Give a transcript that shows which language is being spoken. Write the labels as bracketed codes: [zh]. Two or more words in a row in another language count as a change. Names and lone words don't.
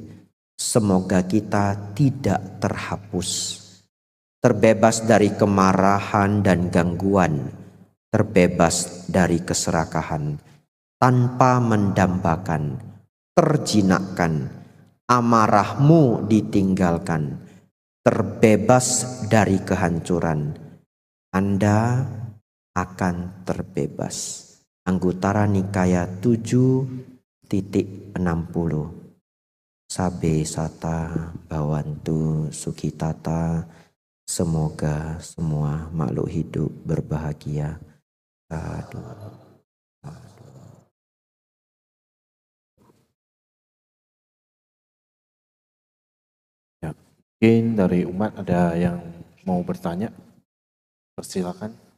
[id] Semoga kita tidak terhapus, terbebas dari kemarahan dan gangguan, terbebas dari keserakahan, tanpa mendambakan, terjinakkan, amarahmu ditinggalkan, terbebas dari kehancuran. Anda akan terbebas. Anggutara Nikaya 7.60. [pi] Sabe sata bawantu sukitata [id] Semoga semua makhluk hidup berbahagia. Sadu. Ya, mungkin dari umat ada yang mau bertanya, persilakan.